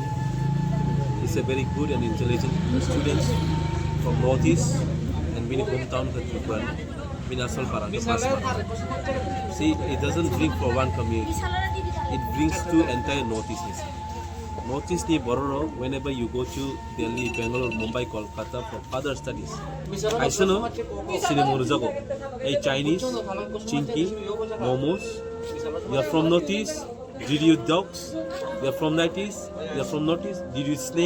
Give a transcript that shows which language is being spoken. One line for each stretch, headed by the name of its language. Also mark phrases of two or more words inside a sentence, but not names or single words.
English: He's a very good and intelligent student from Northeast and
Kok Borok: mini hometown ke Tripura, mini asal parang ke Pasma.
English: See, it doesn't bring for one community, it brings to entire Northeast. Northeast
Kok Borok: ni bororo
English: whenever you go to Delhi, Bangalore, Mumbai, Kolkata for further studies. I know
Kok Borok: sini murujago.
English: Hey Chinese, chinky, momos. You are from Northeast. Did you eat dogs? You are from Northeast. You are from Northeast. Did you eat snake?